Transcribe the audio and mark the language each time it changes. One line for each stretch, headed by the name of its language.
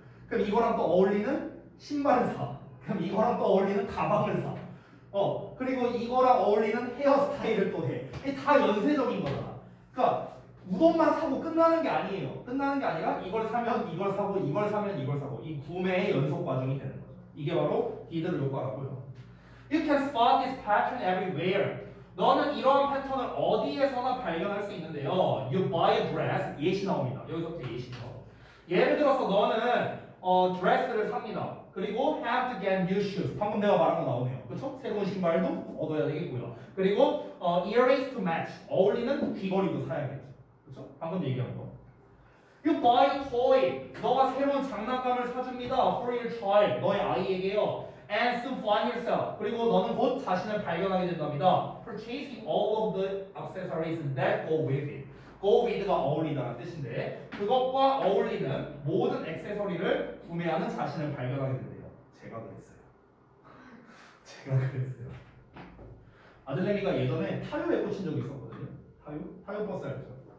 Korean: 그럼 이거랑 또 어울리는 신발을 사. 그럼 이거랑 또 어울리는 가방을 사. 그리고 이거랑 어울리는 헤어스타일을 또 해. 이게 다 연쇄적인 거잖아. 그러니까 우돈만 사고 끝나는 게 아니에요. 끝나는 게 아니라 이걸 사면 이걸 사고 이걸 사면 이걸 사고 이 구매의 연속 과정이 되는 거죠. 이게 바로 디드로 효과라고요.
English: You can spot this pattern everywhere.
Korean: 너는 이러한 패턴을 어디에서나 발견할 수 있는데요.
English: You buy a dress.
Korean: 예시 나옵니다. 여기서부터 예시죠. 예를 들어서 너는 드레스를 삽니다. 그리고
English: have to get new shoes.
Korean: 방금 내가 말한 거 나오네요. 그렇죠? 새로운 신발도 얻어야 되겠고요. 그리고
English: earrings to match.
Korean: 어울리는 귀걸이도 사야겠죠. 그렇죠? 방금 얘기한 거.
English: You buy a toy.
Korean: 너가 새로운 장난감을 사줍니다.
English: For your child.
Korean: 너의 아이에게요.
English: And soon find yourself.
Korean: 그리고 너는 곧 자신을 발견하게 된답니다.
English: Purchasing all of the accessories that go with it.
Korean: Go with가 어울리다라는 뜻인데 그것과 어울리는 모든 액세서리를 구매하는 자신을 발견하게 된대요. 제가 그랬어요. 제가 그랬어요. 아들내미가 예전에 타요에 꽂힌 적이 있었거든요. 타요 버스 알죠?